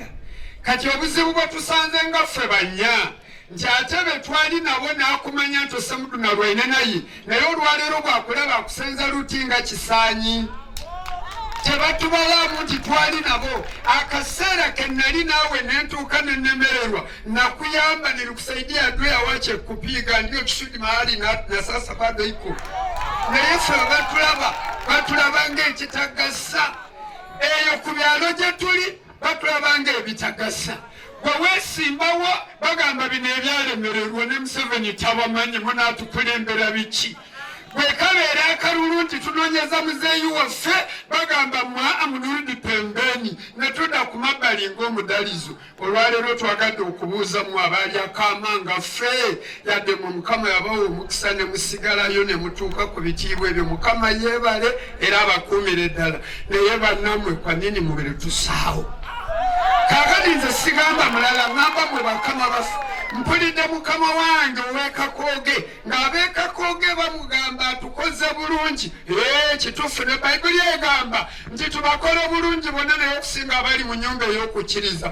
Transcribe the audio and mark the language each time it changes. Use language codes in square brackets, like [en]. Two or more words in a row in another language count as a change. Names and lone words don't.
[lg] Kati obuzibu bwe tusanze nga ffe bannya nti ate be twali nabo n'akumanya nti Osemudu Nalwaine naye olwaleero bwakulaba akusenza luti nga kisaanyi. Tebatubalamu nti twali nabo akaseera ke nali naawe nentuuka nenemererwa nakuyamba [sw] nilikusaidia adui awache kupiga ndio kisudi mahali na sasa bado iko [lg] naye ffe batulaba ng'ekitagasa eyo ku byalo gye tuli batulaba ng'ebitagasa gwe weesimbawo bagamba bino ebyalemererwa ne Museveni tabamanyi munaatukulembera biki gwe kabeera akalulu nti tunoonyeza muzeeyi waffe bagamba amunuludi pembeni ne tudda ku mabbali ng'omudalizo. Olwaleero twagadde okubuuzamu abaali akaamanga ffe yadde mu Mukama yabawa omukisa ne musigalayo ne mutuuka ku bitiibwa ebyo. Mukama yeebale era abakuumire ddala naye bannammwe [sw] kwa nini [lg] mubiri tusaawo. Kaakati nze sigamba mulala ngamba mwe bakama baffe mpulidde mukama wange ow'ekakooge ng'ab'ekakooge bamugamba tukoze bulungi. Kituufu ne Bayibuli egamba nti tubakole bulungi bonna naye okusinga abali mu nnyumba ey'okukkiriza.